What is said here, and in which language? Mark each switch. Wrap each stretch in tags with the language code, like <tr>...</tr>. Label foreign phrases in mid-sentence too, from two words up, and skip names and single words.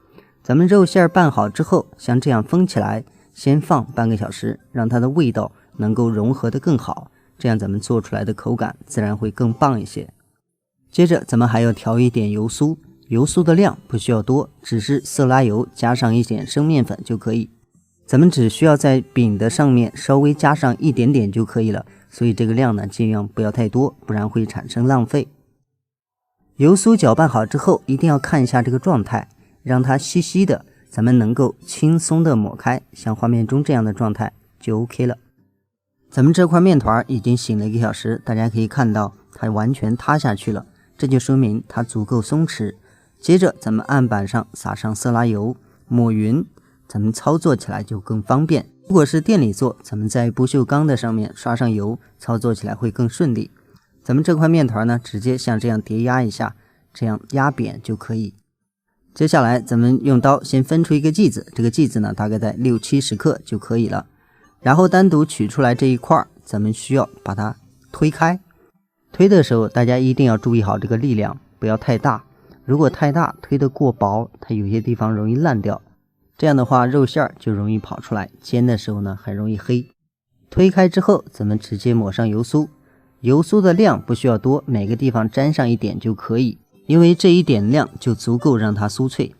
<zh>咱們肉馅拌好之後，像這樣封起來，先放半個小時，讓它的味道能夠融合得更好，這樣咱們做出來的口感自然會更棒一些。接着咱們還要調一點油酥，油酥的量不需要多，只是色拉油加上一點生面粉就可以。咱們只需要在餅的上面稍微加上一點點就可以了，所以這個量呢盡量不要太多，不然會產生浪費。油酥攪拌好之後，一定要看一下這個狀態，讓它稀稀的，咱們能夠輕鬆的抹開，像畫面中這樣的狀態就 OK 了。咱們這塊面團已經醒了1個小時，大家可以看到它完全塌下去了，這就說明它足夠鬆弛。接着咱們案板上撒上色拉油，抹匀，咱們操作起來就更方便。如果是店裡做，咱們在不鏽鋼的上面刷上油，操作起來會更順利。咱們這塊面團呢，直接像這樣疊壓一下，這樣壓扁就可以。接下來咱們用刀先分出一個劑子，這個劑子呢大概在60-70克就可以了。然後單獨取出來這一塊，咱們需要把它推開。推的時候大家一定要注意好這個力量，不要太大。如果太大，推得過薄，它有些地方容易爛掉。這樣的話肉馅就容易跑出來，煎的時候呢很容易黑。推開之後，咱們直接抹上油酥。油酥的量不需要多，每個地方沾上一點就可以，因為這一點量就足夠讓它酥脆。</zh>